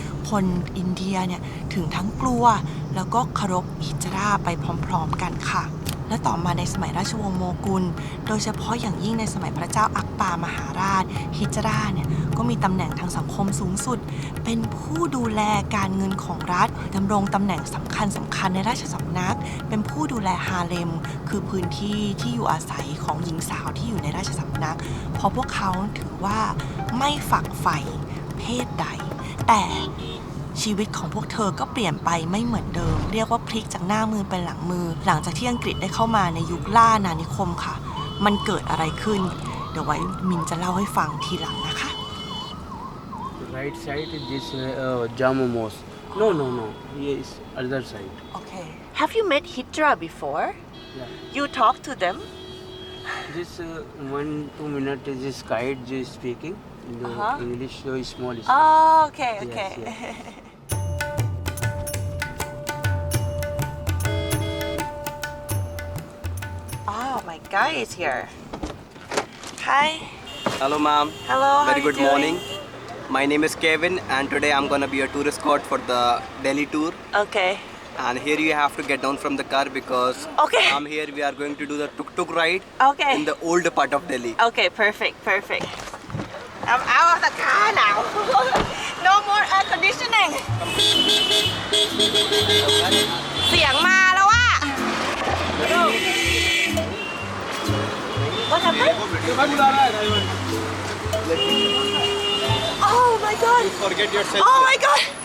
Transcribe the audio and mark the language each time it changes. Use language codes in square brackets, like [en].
[th] คนอินเดียเนี่ยถึงทั้งกลัวแล้วก็เคารพฮิจราไปพร้อมๆกันค่ะและต่อมาในสมัยราชวงศ์โมกุลโดยเฉพาะอย่างยิ่งในสมัยพระเจ้าอักปามหาราชฮิจราเนี่ยก็มีตำแหน่งทางสังคมสูงสุดเป็นผู้ดูแลการเงินของรัฐดำรงตำแหน่งสำคัญในราชสำนักเป็นผู้ดูแลฮาเลมคือพื้นที่ที่อยู่อาศัยของหญิงสาวที่อยู่ในราชสำนักเพราะพวกเขาถือว่าไม่ฝักใฝ่เพศใดแต่ ชีวิตของพวกเธอก็เปลี่ยนไปไม่เหมือนเดิมเรียกว่าพลิกจากหน้ามือเป็นหลังมือหลังจากที่อังกฤษได้เข้ามาในยุคล่าอาณานิคมค่ะมันเกิดอะไรขึ้นเดี๋ยวไว้มินจะเล่าให้ฟังทีหลังนะคะ [en] Right side is this Jama Mosque. No. Here is other side. Okay Have you met Hijra before Yeah. You talk to them This 1-2 minutes is this guide just speaking. In the English so small. Oh okay Yes. Oh my guy is here Hi Hello, ma'am. Hello how Very you good doing? morning. My name is Kevin, and today I'm gonna be a tourist guide for the Delhi tour. Okay And here you have to get down from the car because Okay. from here we are going to do the tuk-tuk ride Okay in the old part of Delhi. Okay, perfect. I'm out of the car now. No more air conditioning. [th] เสียงมาแล้วอะ [en] What happened? Oh my god. Forget yourself. Oh my god.